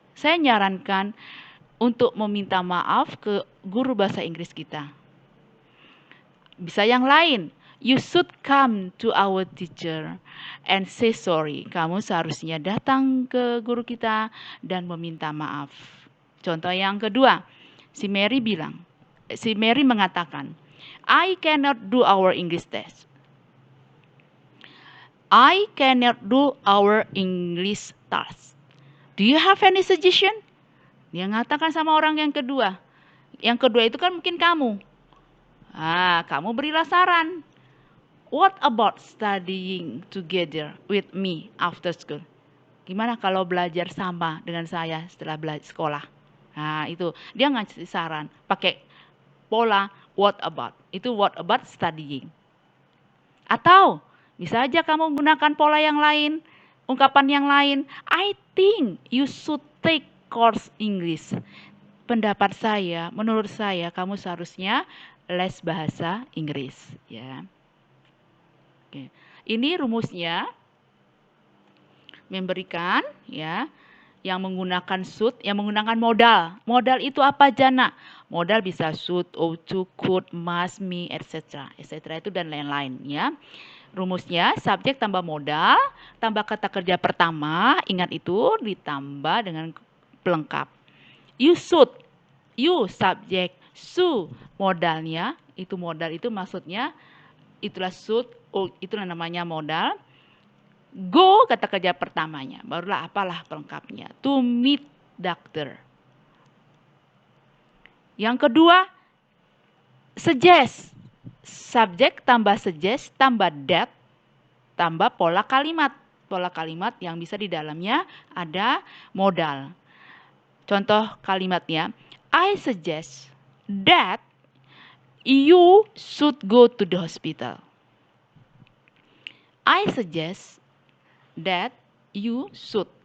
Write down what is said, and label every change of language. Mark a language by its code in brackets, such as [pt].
[id] Saya nyarankan untuk meminta maaf ke guru bahasa Inggris kita. Bisa yang lain, [en] you should come to our teacher and say sorry. [id] Kamu seharusnya datang ke guru kita dan meminta maaf. Contoh yang kedua, si Mary mengatakan, [en] I cannot do our English test. I cannot do our English task. Do you have any suggestion? [id] Dia mengatakan sama orang yang kedua. Yang kedua itu kan mungkin kamu. Kamu berilah saran. [en] What about studying together with me after school? [id] Gimana kalau belajar sama dengan saya setelah belajar sekolah? Itu dia ngasih saran pakai pola what about. Itu what about studying. Atau bisa aja kamu menggunakan pola yang lain, ungkapan yang lain. [en] I think you should take course English. [id] Pendapat saya, menurut saya kamu seharusnya les bahasa Inggris, ya. Oke. Ini rumusnya memberikan, ya, yang menggunakan should, yang menggunakan modal. Modal itu apa aja, Nak? Modal bisa should, ought to, could, must, me, etc. etc. itu dan lain-lain, ya. Rumusnya subjek tambah modal, tambah kata kerja pertama, ingat itu ditambah dengan pelengkap. You should, you subjek, su modalnya, itu modal itu maksudnya itulah should, itulah namanya modal. Go kata kerja pertamanya, barulah apalah pelengkapnya. [en] To meet doctor. [id] Yang kedua, suggest. Subjek tambah suggest tambah that tambah pola kalimat. Pola kalimat yang bisa di dalamnya ada modal. Contoh kalimatnya, [en] I suggest that you should go to the hospital. I suggest that you should.